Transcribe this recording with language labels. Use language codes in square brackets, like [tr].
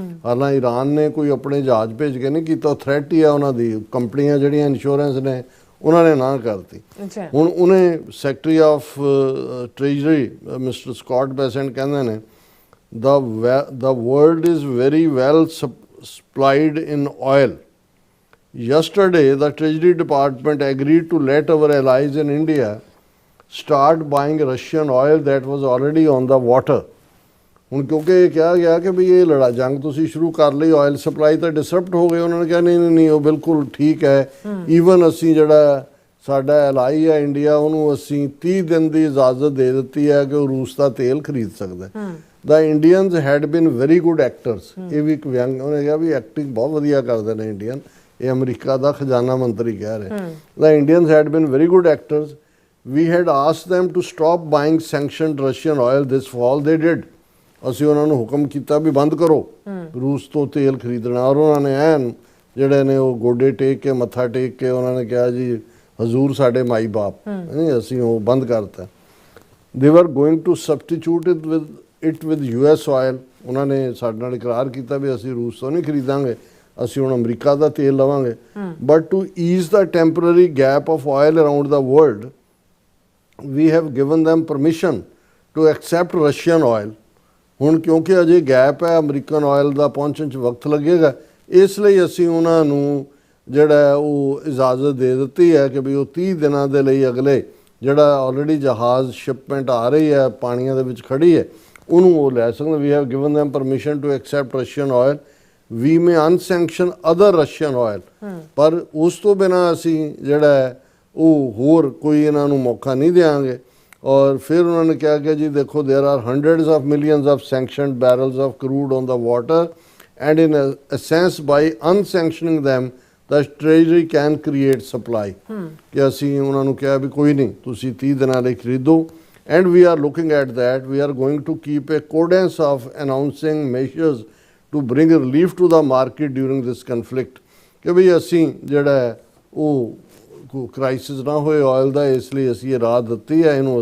[pa] ਹਾਲਾਂਕਿ ਈਰਾਨ ਨੇ ਕੋਈ ਆਪਣੇ ਜਹਾਜ਼ ਭੇਜ ਕੇ ਨਹੀਂ ਕੀਤਾ, ਥ੍ਰੈਟ ਹੀ ਆ ਉਹਨਾਂ ਦੀ। ਕੰਪਨੀਆਂ ਜਿਹੜੀਆਂ ਇੰਸ਼ੋਰੈਂਸ ਨੇ ਉਹਨਾਂ ਨੇ ਨਾ ਕਰਤੀ। ਹੁਣ ਉਹਨੇ ਸੈਕਟਰੀ ਆਫ ਟ੍ਰੇਜਰੀ ਮਿਸਟਰ ਸਕਾਟ ਬੈਸੈਂਟ ਕਹਿੰਦੇ ਨੇ [en] the world is very well supplied in oil. Yesterday, the Treasury Department agreed to let our allies in India start buying Russian oil that was already on the water. [pa] ਹੁਣ ਕਿਉਂਕਿ ਇਹ ਕਿਹਾ ਗਿਆ ਕਿ ਵੀ ਇਹ ਜੰਗ ਤੁਸੀਂ ਸ਼ੁਰੂ ਕਰ ਲਈ, ਆਇਲ ਸਪਲਾਈ ਤਾਂ ਡਿਸਰਪਟ ਹੋ ਗਏ। ਉਹਨਾਂ ਨੇ ਕਿਹਾ ਨਹੀਂ ਉਹ ਬਿਲਕੁਲ ਠੀਕ ਹੈ। ਈਵਨ ਅਸੀਂ ਜਿਹੜਾ ਸਾਡਾ ਐਲਾਈ ਹੈ ਇੰਡੀਆ, ਉਹਨੂੰ ਅਸੀਂ 30 ਦਿਨ ਦੀ ਇਜਾਜ਼ਤ ਦੇ ਦਿੱਤੀ ਹੈ ਕਿ ਉਹ ਰੂਸ ਦਾ ਤੇਲ ਖਰੀਦ ਸਕਦਾ। [en] The Indians had been very good actors. [pa] ਇਹ ਵੀ ਇੱਕ ਵਿਅੰਗ ਉਹਨੇ ਕਿਹਾ ਵੀ ਐਕਟਿੰਗ ਬਹੁਤ ਵਧੀਆ ਕਰਦੇ ਨੇ ਇੰਡੀਅਨ। ਇਹ ਅਮਰੀਕਾ ਦਾ ਖਜ਼ਾਨਾ ਮੰਤਰੀ ਕਹਿ ਰਹੇ। [en] The Indians had been very good actors. We had asked them to stop buying sanctioned Russian oil this fall. They did. [pa] ਅਸੀਂ ਉਹਨਾਂ ਨੂੰ ਹੁਕਮ ਕੀਤਾ ਵੀ ਬੰਦ ਕਰੋ ਰੂਸ ਤੋਂ ਤੇਲ ਖਰੀਦਣਾ, ਔਰ ਉਹਨਾਂ ਨੇ ਐਨ ਜਿਹੜੇ ਨੇ ਉਹ ਗੋਡੇ ਟੇਕ ਕੇ ਮੱਥਾ ਟੇਕ ਕੇ ਉਹਨਾਂ ਨੇ ਕਿਹਾ ਜੀ ਹਜ਼ੂਰ ਸਾਡੇ ਮਾਈ ਬਾਪ, ਨਹੀਂ ਅਸੀਂ ਉਹ ਬੰਦ ਕਰਤਾ। [en] They were going to substitute it with US oil. [pa] ਉਹਨਾਂ ਨੇ ਸਾਡੇ ਨਾਲ ਇਕਰਾਰ ਕੀਤਾ ਵੀ ਅਸੀਂ ਰੂਸ ਤੋਂ ਨਹੀਂ ਖਰੀਦਾਂਗੇ, ਅਸੀਂ ਹੁਣ ਅਮਰੀਕਾ ਦਾ ਤੇਲ ਲਵਾਂਗੇ। But to ease ਦਾ temporary gap of oil around ਦਾ world we have [en] Given them permission to accept Russian oil. [pa] ਹੁਣ ਕਿਉਂਕਿ ਅਜੇ ਗੈਪ ਹੈ, ਅਮਰੀਕਨ ਆਇਲ ਦਾ ਪਹੁੰਚਣ 'ਚ ਵਕਤ ਲੱਗੇਗਾ, ਇਸ ਲਈ ਅਸੀਂ ਉਹਨਾਂ ਨੂੰ ਜਿਹੜਾ ਉਹ ਇਜਾਜ਼ਤ ਦੇ ਦਿੱਤੀ ਹੈ ਕਿ ਵੀ ਉਹ 30 ਦਿਨਾਂ ਦੇ ਲਈ ਅਗਲੇ ਜਿਹੜਾ ਆਲਰੇਡੀ ਜਹਾਜ਼ ਸ਼ਿਪਮੈਂਟ ਆ ਰਹੀ ਹੈ ਪਾਣੀਆਂ ਦੇ ਵਿੱਚ ਖੜੀ ਹੈ ਉਹਨੂੰ ਉਹ ਲੈ ਸਕਦੇ। We have given [en] them permission to accept Russian oil. We may unsanction other Russian oil. [pa] ਪਰ ਉਸ ਤੋਂ ਬਿਨਾਂ ਅਸੀਂ ਜਿਹੜਾ ਉਹ ਹੋਰ ਕੋਈ ਇਹਨਾਂ ਨੂੰ ਮੌਕਾ ਨਹੀਂ ਦੇਵਾਂਗੇ। ਔਰ ਫਿਰ ਉਹਨਾਂ ਨੇ ਕਿਹਾ ਕਿ ਜੀ ਦੇਖੋ [en] there are hundreds of millions of sanctioned barrels of crude on the water and in a sense by unsanctioning them the treasury can create supply. [pa] ਕਿ ਅਸੀਂ ਉਹਨਾਂ ਨੂੰ ਕਿਹਾ ਵੀ ਕੋਈ ਨਹੀਂ ਤੁਸੀਂ 30 ਦਿਨਾਂ ਲਈ ਖਰੀਦੋ। [en] And we are looking at that. We are going to keep a cadence of announcing measures to bring relief to the market during this conflict. [pa] ਕਿ ਵੀ ਅਸੀਂ ਜਿਹੜਾ ਉਹ ਕ੍ਰਾਈਸਿਸ ਨਾ ਹੋਏ ਆਇਲ ਦਾ, ਇਸ ਲਈ ਅਸੀਂ ਇਹ ਰਾਹਤ ਦਿੱਤੀ ਹੈ ਇਹਨੂੰ।